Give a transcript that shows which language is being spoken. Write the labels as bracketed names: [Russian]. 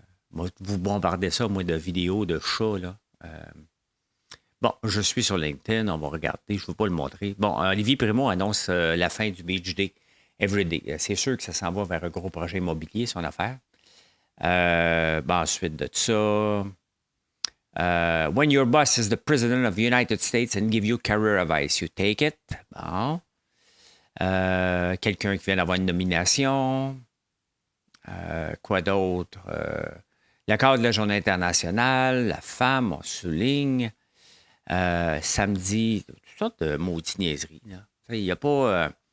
[French] Vous bombardez ça, moi, de vidéos de chats, là. Bon, je suis sur LinkedIn, on va regarder, je ne veux pas le montrer. Bon, Olivier Primo annonce la fin du Beach Day Everyday. C'est sûr que ça s'en va vers un gros projet immobilier, son affaire. Ensuite de ça, [English] when your boss is the President of the United States and give you career advice, you take it. [French] Bon. Quelqu'un qui vient d'avoir une nomination. Quoi d'autre? Le cadre de la Journée internationale, la femme, on souligne. Samedi, toutes sortes de maudites niaiseries. Il n'y a pas...